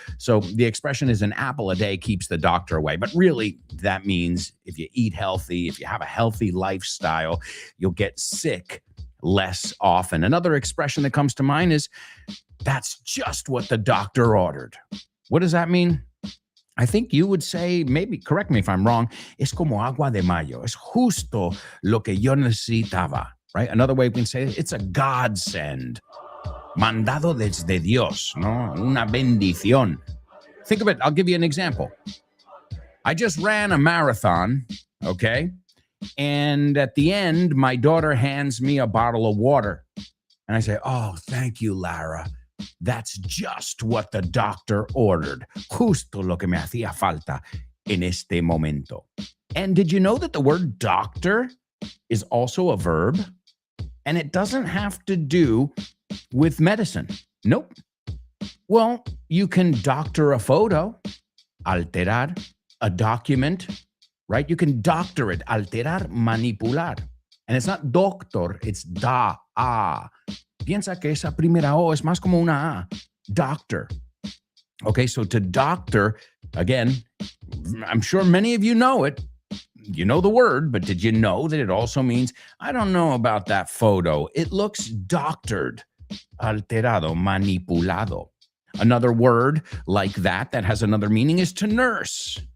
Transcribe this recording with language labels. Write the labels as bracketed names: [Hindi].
[English] So the expression is an apple a day keeps the doctor away. But really, that means if you eat healthy, if you have a healthy lifestyle, you'll get sick less often. Another expression that comes to mind is, that's just what the doctor ordered. What does that mean? I think you would say, maybe correct me if I'm wrong, [Spanish] es como agua de mayo. Es justo lo que yo necesitaba, right? [English] Another way we can say it, it's a godsend. [Spanish] Mandado desde Dios, no? Una bendición. [English] Think of it. I'll give you an example. I just ran a marathon, okay? And at the end, my daughter hands me a bottle of water. And I say, oh, thank you, Lara. That's just what the doctor ordered. [Spanish] Justo lo que me hacía falta en este momento. [English] And did you know that the word doctor is also a verb? And it doesn't have to do with medicine. Nope. Well, you can doctor a photo, alterar, a document, right? You can doctor it, alterar, manipular. And it's not doctor, it's a. [Spanish] Piensa que esa primera O es más como una A. [English] Doctor. Okay, so to doctor, again, I'm sure many of you know it. You know the word, but did you know that it also means, I don't know about that photo. It looks doctored, alterado, manipulado. Another word like that has another meaning is to nurse.